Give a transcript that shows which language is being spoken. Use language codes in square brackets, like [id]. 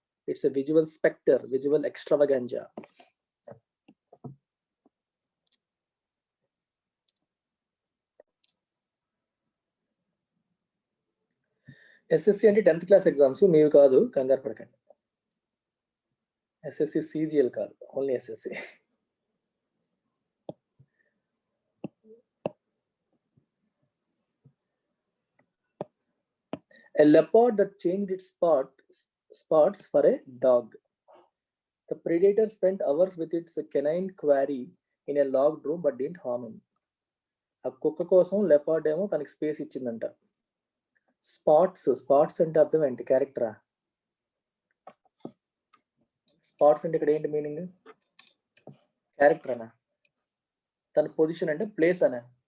[en] It's a visual spectre, visual extravaganza. [te] SSC అంటే 10th class exams, మీవి కాదు, కంగారు పడకండి. SSC CGL కాదు, only SSC. [en] A leopard that changed its spots for a dog. The predator spent hours with its canine quarry in a locked room but didn't harm him. [te] ఆ కుక్క కోసం leopard ఏమో తనకి స్పేస్ ఇచ్చిందంట. స్పాట్స్ అంటే అర్థం ఏంటి? క్యారెక్టరా? Spots అంటే ఇక్కడ ఏంటి మీనింగ్? క్యారెక్టర్ అనా? తన పొజిషన్ అంటే ప్లేస్ అనా?